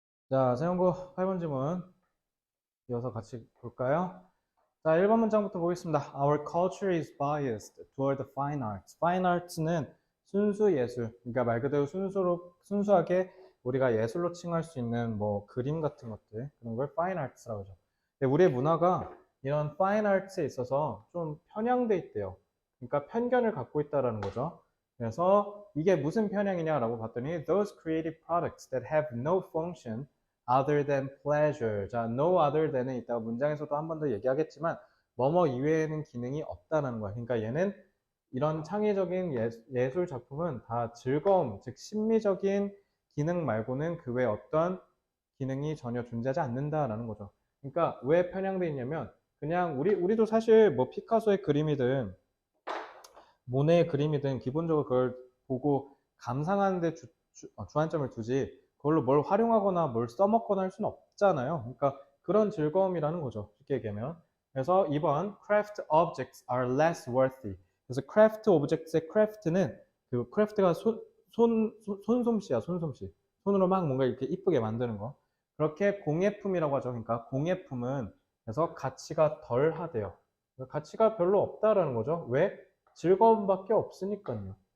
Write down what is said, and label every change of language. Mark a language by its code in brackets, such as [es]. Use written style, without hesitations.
[ko] 자, 세영고 8번 지문 이어서 같이 볼까요? 자, 1번 문장부터 보겠습니다. [en] Our culture is biased toward the fine arts. [ko] Fine arts는 순수 예술, 그러니까 말 그대로 순수하게 우리가 예술로 칭할 수 있는 뭐 그림 같은 것들, 그런 걸 fine arts라고 하죠. 근데 우리의 문화가 이런 fine arts에 있어서 좀 편향돼 있대요. 그러니까 편견을 갖고 있다라는 거죠. 그래서 이게 무슨 편향이냐라고 봤더니 [en] those creative products that have no function other than pleasure. [ko] 자, no other than은 이따가 문장에서도 한 번 더 얘기하겠지만 뭐뭐 이외에는 기능이 없다는 거야. 그러니까 얘는 이런 창의적인 예술 작품은 다 즐거움, 즉 심미적인 기능 말고는 그 외 어떤 기능이 전혀 존재하지 않는다라는 거죠. 그러니까 왜 편향돼 있냐면 그냥 우리도 사실 뭐 피카소의 그림이든 모네의 그림이든 기본적으로 그걸 보고 감상하는데 주안점을 두지 그걸로 뭘 활용하거나 뭘 써먹거나 할 수는 없잖아요. 그러니까 그런 즐거움이라는 거죠. 쉽게 얘기하면. 그래서 2번 [en] craft objects are less worthy. [ko] 그래서 craft objects의 craft는 그 craft가 손솜씨야, 손솜씨. 손으로 막 뭔가 이렇게 이쁘게 만드는 거. 그렇게 공예품이라고 하죠. 그러니까 공예품은 그래서 가치가 덜 하대요. 가치가 별로 없다라는 거죠. 왜? 즐거움밖에 없으니까요.